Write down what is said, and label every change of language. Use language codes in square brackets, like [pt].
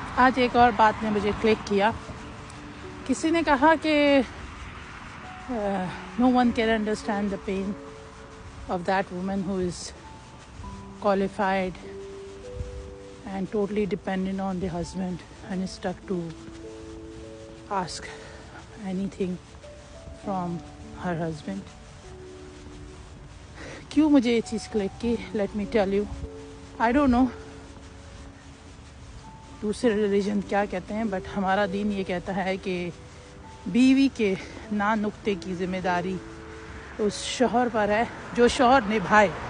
[ur] آج ایک اور بات نے مجھے کلک کیا. کسی نے کہا کہ [en] no one can understand the pain of that woman who is qualified and totally dependent on the husband and is stuck to ask anything from her husband. [ur] کیوں مجھے یہ چیز کلک کی؟ [en] let me tell you. I don't know [ur] دوسرے religion کیا کہتے ہیں، but ہمارا دین یہ کہتا ہے کہ بیوی کے نقطے کی ذمہ داری اس شوہر پر ہے جو شوہر نبھائے.